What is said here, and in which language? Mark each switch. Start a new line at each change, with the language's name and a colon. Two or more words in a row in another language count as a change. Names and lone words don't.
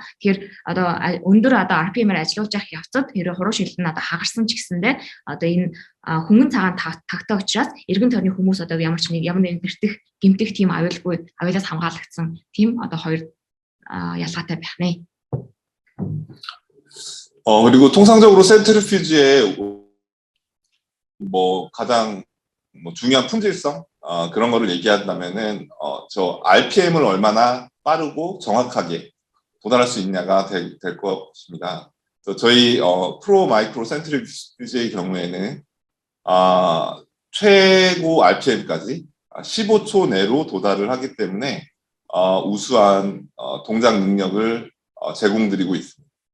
Mongolian: Тэгэхээр одоо өндөр одоо RPM-аар ажиллаж явах явцад хэрэг хуруу шил нь одоо хагарсан ч гэсэндээ одоо энэ хөнгөн цагаан тагтай учраас эргэн тойрны хүмүүс одоо ямар нэг бэртэх гэмтэх тийм аюулаас хамгаалагдсан тийм одоо хоёр ялгаатай байх нэ.
Korean: 그리고 통상적으로 센트리퓨지의 뭐 가장 뭐 중요한 품질성 그런 거를 얘기한다면은 저 RPM을 얼마나 빠르고 정확하게 도달할 수 있냐가 될 것입니다. 그래서 저희 프로 마이크로 센트리퓨지의 경우에는 최고 RPM까지 15초 내로 도달을 하기 때문에 우수한 동작 능력을 제공드리고 있습니다.